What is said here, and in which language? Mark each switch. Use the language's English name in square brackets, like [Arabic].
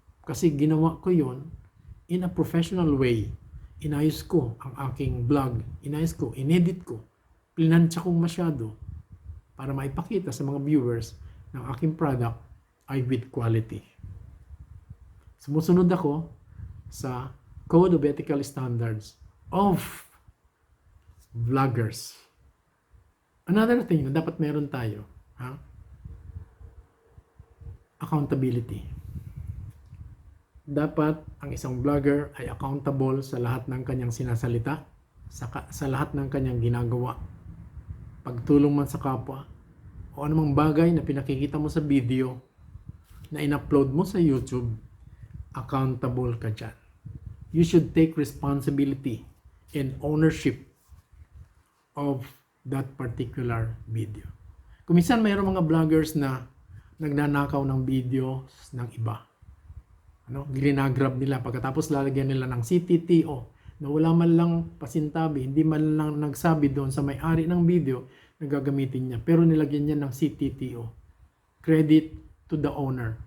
[Filipino] Kasi ginawa ko yon [English] in a professional way. [Filipino] Inayos ko ang aking vlog. Inayos ko, inedit ko. Plinansya kong masyado para maipakita sa mga viewers ng aking product ay [English] with quality. [Filipino] Sumusunod ako sa Code of Ethical Standards of Vloggers. [English] Another thing [Filipino] na dapat meron tayo, accountability. Dapat ang isang vlogger ay accountable sa lahat ng kanyang sinasalita, sa lahat ng kanyang ginagawa. pagtulong man sa kapwa, o anumang bagay na pinakikita mo sa video na in-upload mo sa YouTube, accountable ka dyan. [English] You should take responsibility and ownership of that particular video. [Filipino] Kung minsan mayroong mga vloggers na nagnanakaw ng videos ng iba. Ginagrab nila pagkatapos lalagyan nila ng CTTO na wala man lang pasintabi, hindi man lang nagsabi doon sa may-ari ng video na gagamitin niya. Pero nilagyan niya ng CTTO. [English] Credit to the owner.